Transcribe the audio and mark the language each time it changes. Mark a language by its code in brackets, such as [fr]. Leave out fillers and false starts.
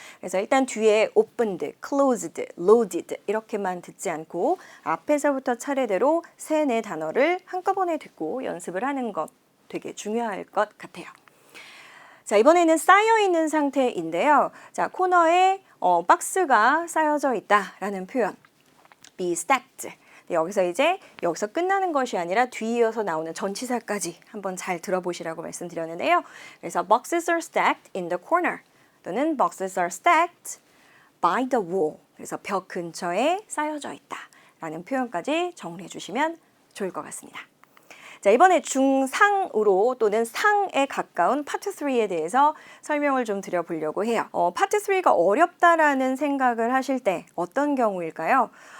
[ko] 그래서 일단 뒤에 opened, closed, loaded 이렇게만 듣지 않고 앞에서부터 차례대로 3-4 단어를 한꺼번에 듣고 연습을 하는 것 되게 중요할 것 같아요. 자, 이번에는 쌓여있는 상태인데요. 자, 코너에 박스가 쌓여져 있다라는 표현. [en] be stacked. [ko] 여기서 끝나는 것이 아니라 뒤이어서 나오는 전치사까지 한번 잘 들어보시라고 말씀드렸는데요. 그래서 [en] boxes are stacked in the corner 또는 boxes are stacked by the wall. [ko] 그래서 벽 근처에 쌓여져 있다라는 표현까지 정리해 주시면 좋을 것 같습니다. 자, 이번에 중상으로 또는 상에 가까운 파트 3에 대해서 설명을 좀 드려보려고 해요. 파트 3가 어렵다라는 생각을 하실 때 어떤 경우일까요?